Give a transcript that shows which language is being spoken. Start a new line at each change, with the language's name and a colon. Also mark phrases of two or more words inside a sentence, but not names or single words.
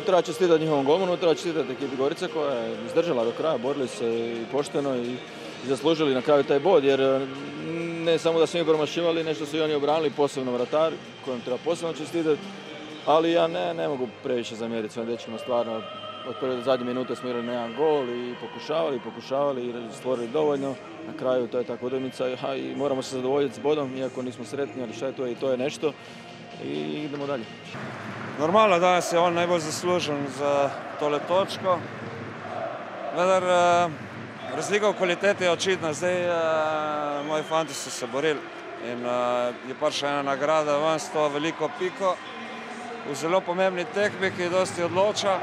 Croatian: Treba čestitati njihovom golmanu, treba čestitati ekipi Gorice koja je izdržala do kraja, borili se i pošteno i zaslužili na kraju taj bod, jer ne samo da su im promašivali, nešto su i oni obranili, posebno vratar kojem treba posebno čestitati, ali ja ne mogu previše zamjeriti svojim dečkima, stvarno. Od prve do zadnje minute smo igrali na jedan gol i pokušavali i stvorili dovoljno. Na kraju to je tako utakmica i moramo se zadovoljiti s bodom, iako nismo sretni, ali šta je to i to je nešto. I idemo dalje.
Slovenian: Normalno, danes je on najbolj zaslužen za tole točko. Vendar razlika v kvaliteti je očitna. Zdaj moji fanti so se borili in je prišla ena nagrada ven s to veliko piko v zelo pomembni tekmi, ki dosti odloča.